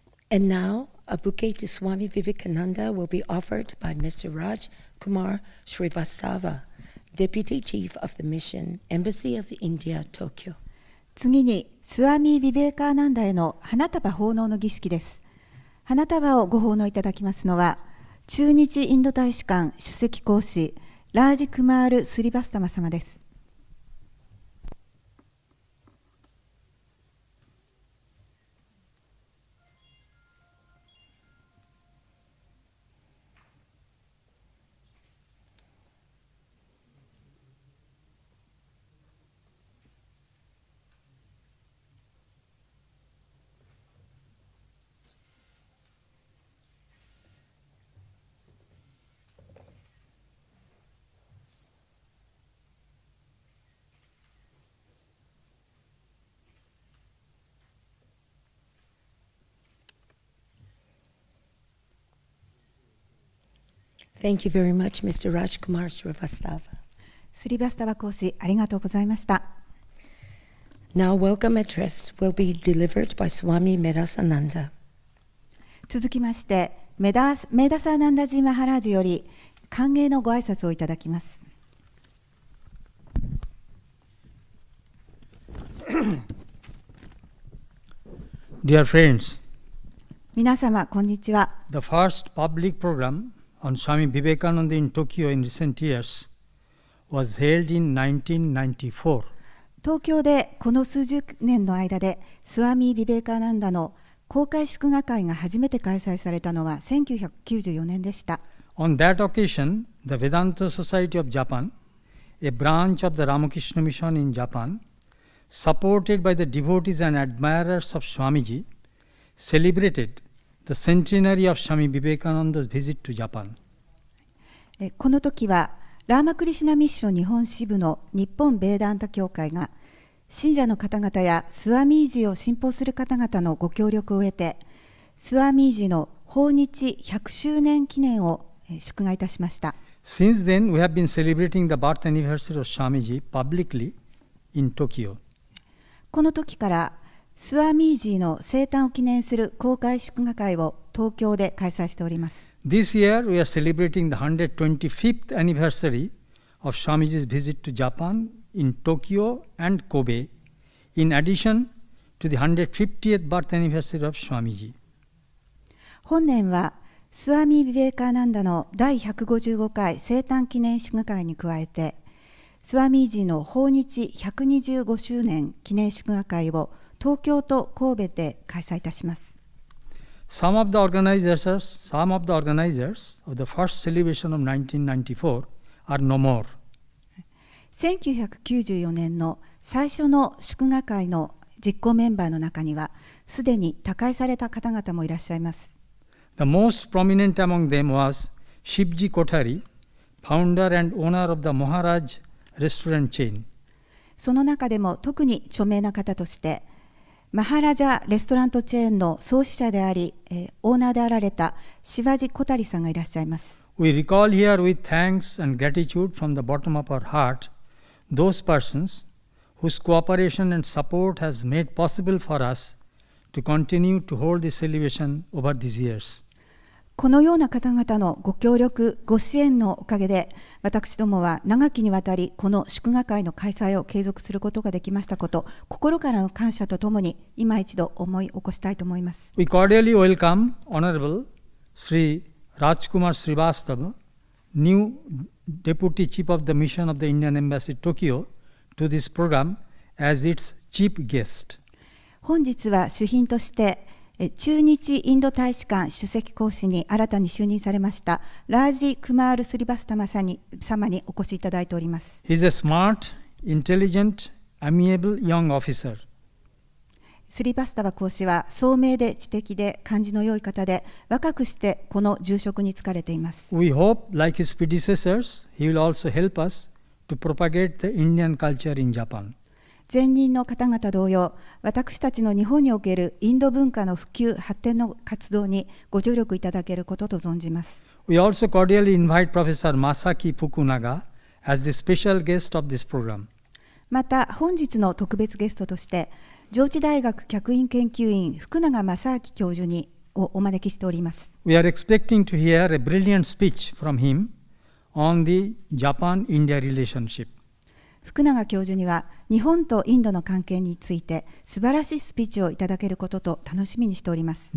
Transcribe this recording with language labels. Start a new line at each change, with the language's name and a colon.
English: And now, a bouquet to Swami Vivekananda will be offered by Mr. Raj Kumar Srivastava, Deputy Chief of the Mission, Embassy of India, Tokyo.
Japanese: 次にスワミー・ビベーカーナンダへの花束奉納の儀式です。花束をご奉納いただきますのは、駐日インド大使館首席公使ラージ・クマール・スリバスタマ様です。
English: Thank you very much, Mr. Rajkumar Srivastava.
Japanese: スリバスタバ公使、ありがとうございました。
English: Now, welcome address will be delivered by Swami Medasananda.
Japanese: 続きまして、メダサーナンダジーマハラージより歓迎のご挨拶をいただきます。
English: Dear friends,
Japanese: 皆様、こんにちは。
English: the first public program on Swami Vivekananda in Tokyo in recent years was held in 1994.
Japanese: 東京でこの数十年の間でスワミー・ビベーカーナンダの公開祝賀会が初めて開催されたのは1994年でした。
English: On that occasion, the Vedanta Society of Japan, a branch of the Ramakrishna Mission in Japan, supported by the devotees and admirers of Swamiji, celebrated the centenary of Swami Vivekananda's visit to Japan.
Japanese: この時はラーマクリシュナミッション日本支部の日本ベーダンタ協会が信者の方々やスワミージを信奉する方々のご協力を得て、スワミージの訪日100周年記念を祝賀いたしました。
English: Since then, we have been celebrating the birth anniversary of Swamiji publicly in Tokyo.
Japanese: この時からスワミージの生誕を記念する公開祝賀会を東京で開催しております。
English: This year, we are celebrating the 125th anniversary of Swamiji's visit to Japan in Tokyo and Kobe, in addition to the 150th birth anniversary of Swamiji.
Japanese: 本年はスワミー・ビベーカーナンダの第155回生誕記念祝賀会に加えて、スワミージの訪日125周年記念祝賀会を東京と神戸で開催いたします。
English: Some of the organizers of the first celebration of 1994 are no more.
Japanese: 1994年の最初の祝賀会の実行メンバーの中には、すでに他界された方々もいらっしゃいます。
English: The most prominent among them was Shivji Kothari, founder and owner of the Maharaj restaurant chain.
Japanese: その中でも特に著名な方として、マハラジャレストラントチェーンの創始者であり、オーナーであられたシバジ・コタリさんがいらっしゃいます。
English: We recall here with thanks and gratitude from the bottom of our heart those persons whose cooperation and support has made possible for us to continue to hold this celebration over these years.
Japanese: このような方々のご協力、ご支援のおかげで、私どもは長きにわたりこの祝賀会の開催を継続することができましたこと、心からの感謝とともに今一度思い起こしたいと思います。
English: We cordially welcome Honorable Sri Rajkumar Srivastava, new Deputy Chief of the Mission of the Indian Embassy Tokyo, to this program as its chief guest.
Japanese: 本日は主賓として駐日インド大使館首席公使に新たに就任されましたラージ・クマール・スリバスタマ様にお越しいただいております。
English: He is a smart, intelligent, amiable young officer.
Japanese: スリバスタバ公使は聡明で知的で感じの良い方で、若くしてこの住職に就かれています。
English: We hope, like his predecessors, he will also help us to propagate the Indian culture in Japan.
Japanese: 前任の方々同様、私たちの日本におけるインド文化の普及・発展の活動にご助力いただけることと存じます。
English: We also cordially invite Professor Masaki Fukunaga as the special guest of this program.
Japanese: また、本日の特別ゲストとして、上智大学客員研究員福永正明教授にをお招きしております。
English: We are expecting to hear a brilliant speech from him on the Japan-India relationship.
Japanese: 福永教授には日本とインドの関係について素晴らしいスピーチをいただけることと楽しみにしております。